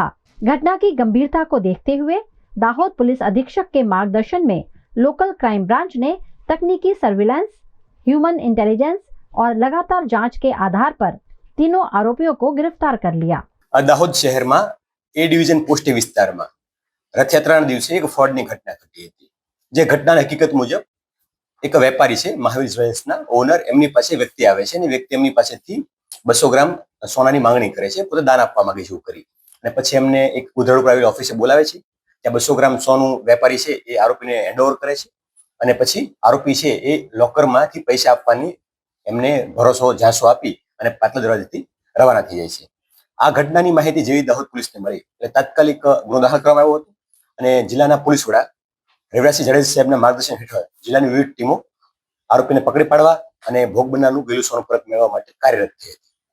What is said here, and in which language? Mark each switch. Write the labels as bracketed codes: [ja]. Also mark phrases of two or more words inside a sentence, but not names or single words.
[hi] घटना की गंभीरता को देखते हुए दाहोद पुलिस अधीक्षक के मार्गदर्शन में [en] local crime branch [hi] ने तकनीकी सर्विलांस, [en] human intelligence [hi] और लगातार जांच के आधार पर तीनों आरोपियों को गिरफ्तार कर लिया। [gu] દાહોદ શહેરમાં એ ડિવિઝન પોસ્ટ વિસ્તારમાં રથયાત્રા દિવસે એક ફ્રોડની ઘટના ઘટી હતી। જે ઘટના હકીકત મુજબ એક વેપારી છે મહાવીર જ્વેલ્સના ઓનર એમની પાસે વ્યક્તિ આવે છે ને વ્યક્તિ એમની પાસેથી 200 ગ્રામ સોનાની માંગણી કરે છે, પોતે દાન આપવા માંગે છે એવું કરી અને પછી એમને એક ઉધરડ પ્રાઇવેટ ઓફિસે બોલાવે છે। ત્યાં 200 ગ્રામ સોનું વેપારી છે એ આરોપીને હેન્ડઓવર કરે છે અને પછી આરોપી છે એ લોકરમાંથી પૈસા આપવાની એમને ભરોસો ઝાંસો આપી અને પાટલા દરવાજેથી રવાના થઈ જાય છે। આ ઘટનાની માહિતી જેવી દાહોદ પોલીસને મળી એટલે તાત્કાલિક ગુનો દાખલ કરવામાં આવ્યો હતો અને જિલ્લાના પોલીસ વડા રેવરાજસિંહ જાડેજા સાહેબના માર્ગદર્શન હેઠળ જિલ્લાની વિવિધ ટીમો આરોપીને પકડી પાડવા અને ભોગ બનનારનું ગયેલું સોનું પરત મેળવવા માટે કાર્યરત થઈ હતી।